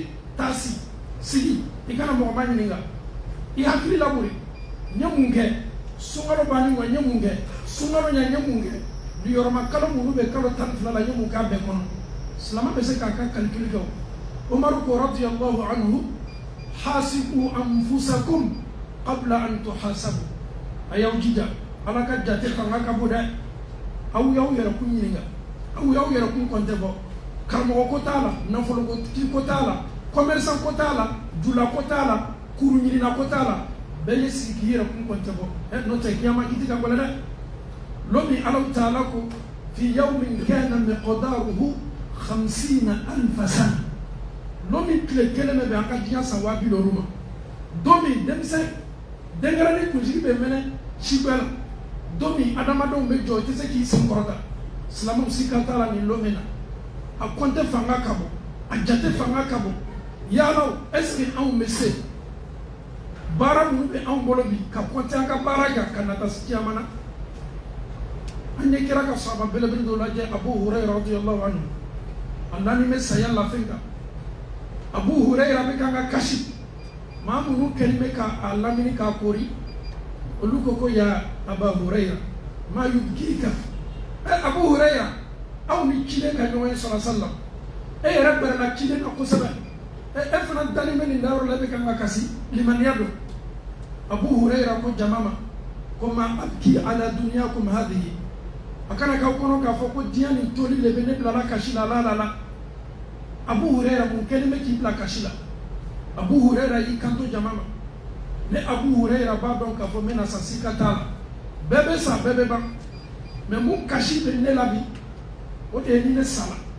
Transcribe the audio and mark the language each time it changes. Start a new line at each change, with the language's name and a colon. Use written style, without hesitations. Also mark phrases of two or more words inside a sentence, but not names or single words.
Bambara: taa sigi i kana mɔgɔ ma ɲininka i hakili labori n ye mun kɛ sunkalo bannen kɔ n ye mun kɛ sunkalo ɲɛ n ye mun kɛ niyɔrɔma kalo minnu bɛ kalo 12 la n ye mun k'a bɛɛ kɔnɔ silamɛ bɛ se k'a ka calcul kɛ o umaru ko
Arabic: رضي الله عنه حاسبوا أنفسكم قبل أن تحاسبوا
Bambara: a y'aw jija ala ka jate fanga ka bon dɛ aw y'aw yɛrɛ kun ɲininka aw y'aw yɛrɛ kun kɔntɛ bɔ karamɔgɔ ko t'a la nafolotigi ko t'a la commerçant ko t'a la jula ko t'a la kuru ɲinina ko t'a la bɛɛ ye sigi k'i yɛrɛ kun kɔntɛ bɔ n'o tɛ kiyama i tɛ ka gɛlɛn dɛ lomi alaw taala ko
Arabic: في يوم كان مقداره 50,000 سنة
Bambara: lomi tile kelen bɛ an ka diɲɛ san 70,000 ma don min denmisɛn denkɛrɛnin kunsigi bɛ mɛnɛ sibɛ la don min adamadenw bɛ jɔ i tɛ se k'i sen kɔrɔta silamɛw si kan t'a la nin lomi na a kɔntɛ fanga ka bon a jate fanga ka bon yalaw
French: est-ce que
Bambara: anw bɛ se baara minnu bɛ anw bolo bi ka kɔntɛ an ka baara kan ka nata kiyama na an ye kira ka sahaba belebele dɔ lajɛ Abu Hurayra
Arabic: رضي الله عنه
Bambara: a naani bɛ saya lafɛn kan Abu Hurayra bɛ kan ka kasi maa minnu kɛlen bɛ k'a lamini k'a kori olu ko ya Abu Hurayra
Arabic: ما يبكيك
Bambara: Abu Hurayra aw ni ciden ka ɲɔgɔn ye
Arabic: صلى الله عليه وسلم
Bambara: e yɛrɛ bɛrɛla ciden kan kosɛbɛ e fana dalen bɛ nin dayɔrɔ la e bɛ kan ka kasi limaniya don Abu Hurayra ko jama ma ko
Arabic: ما أبكي على دنياكم هذه
Bambara: a kana k'aw kɔnɔ k'a fɔ ko diɲɛ nin toli de bɛ ne bilala kasi la la Abu Hurayra mun kɛlen bɛ k'i bila kasi la Abu Hurayra y'i kanto jama ma ne Abu Hurayra b'a dɔn k'a fɔ n bɛna sa sika t'a la bɛɛ bɛ sa bɛɛ bɛ ban mais mun kasi bɛ ne la bi o de ye ni ne sala